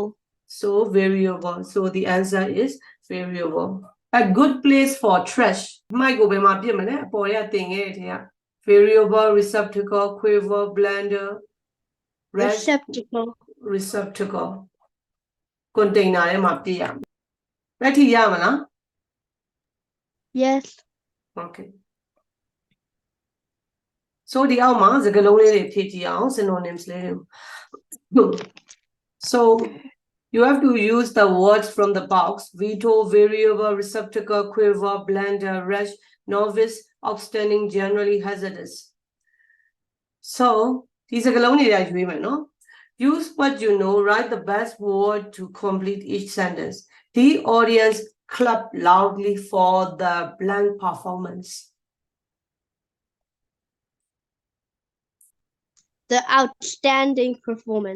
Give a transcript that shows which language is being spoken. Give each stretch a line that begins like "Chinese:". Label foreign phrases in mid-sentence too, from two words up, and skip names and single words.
English: So variable. So the answer is variable. A good place for trash. Variable, receptacle, quiver, blender. Receptacle. Container
Burmese: ထဲမှာပြရမယ်။လက်ထိရမလား
English: Yes. Okay. So
Burmese: ဒီအောက်မှာစကားလုံးလေးတွေဖြည့်ကြည့်အောင် synonyms လေးတွေ
English: So you have to use the words from the box: veto, variable, receptacle, quiver, blender, rush, novice, outstanding, generally, hazardous. So
Burmese: ဒီစကားလုံးတွေရွေးမယ်နော်
English: Use what you know, write the best word to complete each sentence. The audience clap loudly for the blank performance. The outstanding performance.